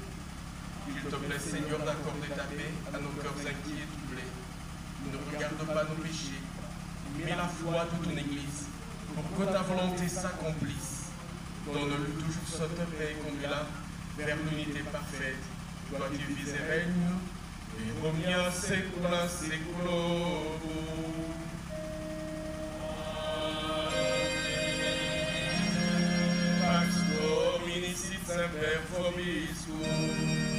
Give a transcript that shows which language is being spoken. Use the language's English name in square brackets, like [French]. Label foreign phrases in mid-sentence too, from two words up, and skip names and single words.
[French] Il te plaît, Seigneur, d'accorder ta paix à nos cœurs inquiets et troublés. Ne regarde pas nos péchés, mais la foi de ton Église, pour que ta volonté s'accomplisse. Donne-lui toujours cette paix et conduis-la vers l'unité parfaite. Toi qui vis et règnes, [Latin] et omnia secula seculorum. Pax Domini sit semper vobiscum.